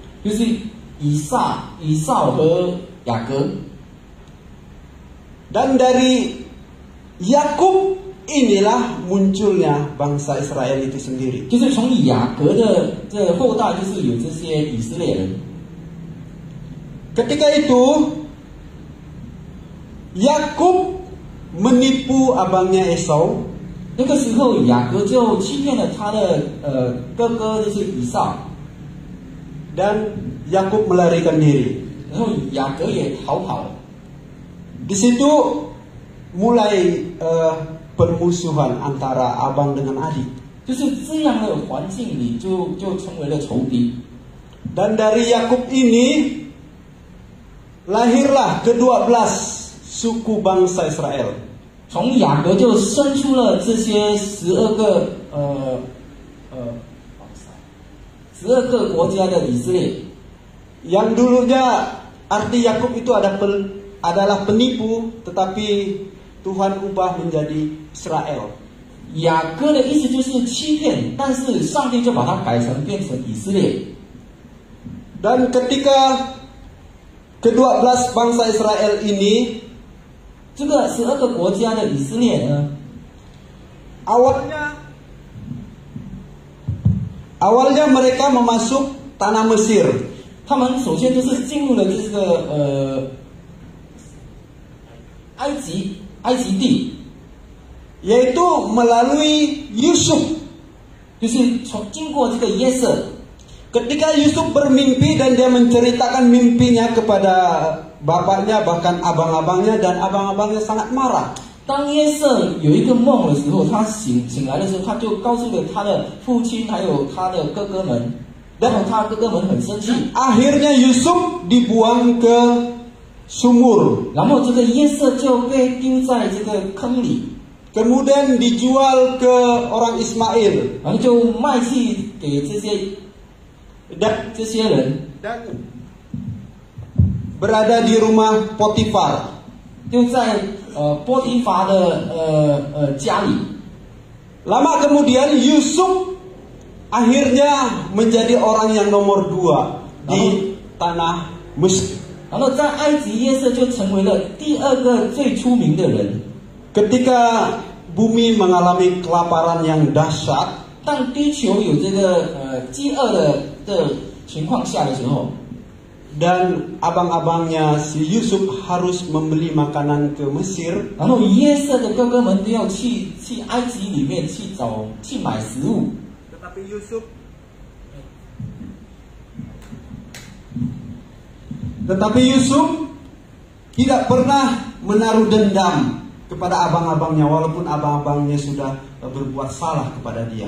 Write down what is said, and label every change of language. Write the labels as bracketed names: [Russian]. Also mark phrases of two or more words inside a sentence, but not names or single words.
[Indonesian] Dan dari Yakub inilah munculnya bangsa Israel itu sendiri. Ketika itu Yakub menipu abangnya Esau [Chinese] 那个时候雅各就欺骗了他的哥哥，就是以扫。 [Indonesian] Dan Yakub melarikan diri. [Chinese] 然后雅各也逃跑了。 [Indonesian] Di situ mulai permusuhan antara abang dengan adik. [Chinese] 就是这样的环境里就成为了仇敌。 [Indonesian] Dan dari Yakub ini lahirlah ke-12 suku bangsa Israel. [Chinese] 从雅各就生出了这些12个国家的以色列。 [Indonesian] Yang dulunya arti Yakub itu adalah penipu, tetapi Tuhan ubah menjadi Israel. [Chinese] 雅各的意思就是欺骗，但是上帝就把它变成以色列。 [Indonesian] Dan ketika ke-12 bangsa Israel ini, [Chinese] 这个12个国家的以色列呢， [Indonesian] awalnya mereka memasuk tanah Mesir. [Chinese] 他们首先就是进入了这个埃及地， [Indonesian] yaitu melalui Yusuf. [Chinese] 就是经过这个约瑟。 [Indonesian] Ketika Yusuf bermimpi dan dia menceritakan mimpinya kepada bapaknya, bahkan abang-abangnya, dan abang-abangnya sangat marah. [Chinese] 当约瑟有一个梦的时候，他醒来的时候，他就告诉了他的父亲还有他的哥哥们，然后他哥哥们很生气。 [Indonesian] Akhirnya Yusuf dibuang ke sumur. [Chinese] 然后这个约瑟就被丢在这个坑里， [Indonesian] Kemudian dijual ke orang Ismail. [Chinese] 然后就卖去给这些人， [Indonesian] Dan berada di rumah Potifar. [Chinese] 就在波提乏的家里。 [Indonesian] Lama kemudian Yusuf akhirnya menjadi orang yang nomor 2 di tanah Mesir. [Chinese] 然后在埃及，约瑟就成为了第2个最出名的人。 [Indonesian] Ketika bumi mengalami kelaparan yang dahsyat, [Chinese] 当地球有这个饥饿的情况下的时候， [Indonesian] dan abang-abangnya si Yusuf harus membeli makanan ke Mesir. [Chinese] 然后约瑟的哥哥们都要去埃及里面去买食物。 [Indonesian] Tetapi Yusuf tidak pernah menaruh dendam kepada abang-abangnya, walaupun abang-abangnya sudah berbuat salah kepada dia.